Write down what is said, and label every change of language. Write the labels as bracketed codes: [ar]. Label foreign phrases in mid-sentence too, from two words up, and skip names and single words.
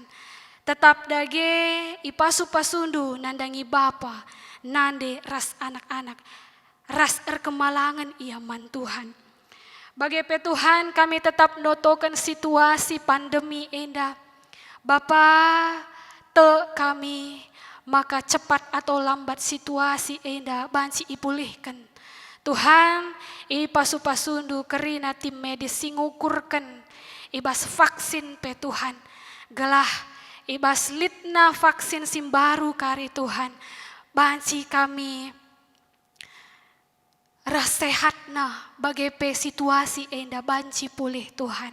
[btx] Tetap dage ipasu-pasundu nandangi Bapa, nande ras anak-anak, ras erkemalangan ia man Tuhan. Bagi pe Tuhan kami tetap notokan situasi pandemi enda. Bapa te kami maka [id] cepat atau lambat [btx] situasi enda banci ipulihkan. Tuhan, pasu-pasundu kerina tim medis singukurkan ibas vaksin pe Tuhan. Gelah ibas litna vaksin simbaru kari Tuhan. Banci kami rasehatna bagai pe situasi enda banci pulih Tuhan.